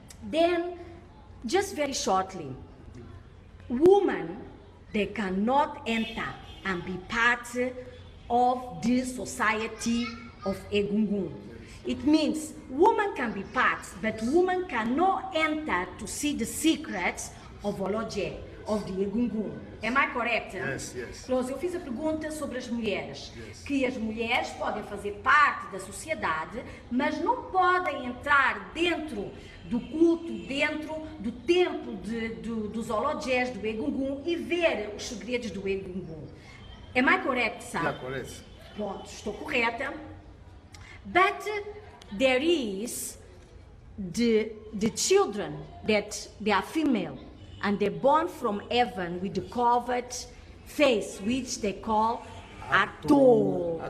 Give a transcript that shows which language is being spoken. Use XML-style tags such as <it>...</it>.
<en>Then, just very shortly, women, they cannot enter and be part of this society of Egungun. It means women can be part, but women cannot enter to see the secrets of Olodje, of the Egungun. Am I correct? Yes, yes.</en> <pt>Close, eu fiz a pergunta sobre as mulheres, que as mulheres podem fazer parte da sociedade, mas não podem entrar dentro do culto, dentro do templo dos Olodjes, do Egungun, e ver os segredos do Egungun.</pt> <en>Am I correct, sir? Yeah, correct.</en> <pt>Pronto, estou correta.</pt> <en>But there is the children that they are female and they're born from heaven with the covered face, which they call Ato.</en>